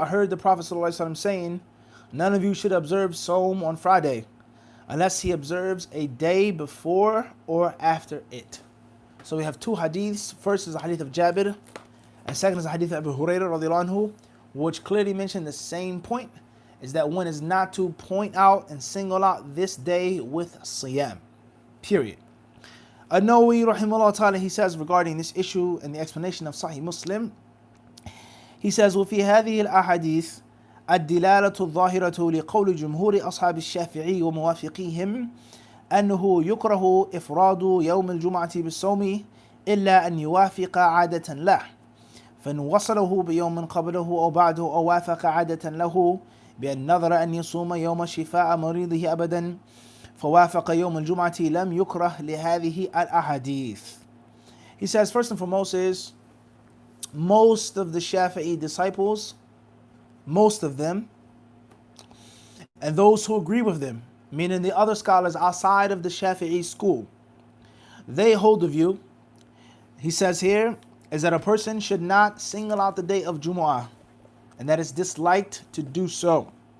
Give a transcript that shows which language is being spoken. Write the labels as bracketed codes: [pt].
[en] I heard the Prophet ﷺ saying, none of you should observe Sawm on Friday unless he observes a day before or after it. So we have two hadiths. First is the hadith of Jabir, and second is the hadith of Abu Hurairah radiallahu anhu, which clearly mention the same point, is that one is not to point out and single out this day with siyam. Period. An-Nawawi rahimahullah ta'ala, he says regarding this issue and the explanation of Sahih Muslim, he says, [ar] وفي هذه الأحاديث الدلالة الظاهرة لقول جمهور أصحاب الشافعي وموافقيهم أنه يكره إفراد يوم الجمعة بالصوم إلا أن يوافق عادة له، فإن وصله بيوم قبله أو بعده أو وافق عادة له بأن نظر أن يصوم يوم شفاء مريضه أبدا فوافق يوم الجمعة لم يكره لهذه الأحاديث. [en] He says, first and foremost is, most of the Shafi'i disciples, most of them, and those who agree with them, meaning the other scholars outside of the Shafi'i school, they hold the view, he says here, is that a person should not single out the day of Jumu'ah, and that is disliked to do so.